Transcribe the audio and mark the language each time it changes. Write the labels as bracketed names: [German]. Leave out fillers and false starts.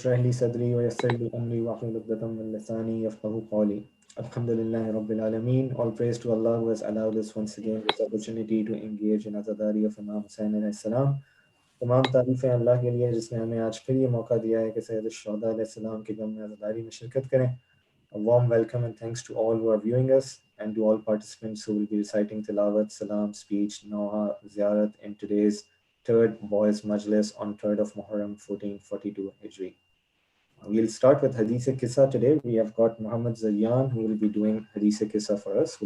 [Arabic] اشرح لي صدري ويسر لي أمري واحلل عقدة من لساني يفقهوا قولي. Alhamdulillah Rabbil Alameen. [English] All praise to Allah who has allowed us once again this opportunity to engage in azadari of Imam Hussain alayhi salam. [Hindi] तमाम तारीफ़ें अल्लाह के लिए जिसने हमें आज फिर ये मौका दिया है कि सैयद शुहदा अलैहि सलाम की गम में अज़ादारी में शिरकत करें. [English] A warm welcome and thanks to all who are viewing us and to all participants who will be reciting tilawat, salam, speech, noha, ziyarat in today's third boys Majlis on 3rd of Muharram 1442 Hijri. We'll start with Hadith Kissa today. We have got Muhammad Zayyan who will be doing Hadith Kissa for us.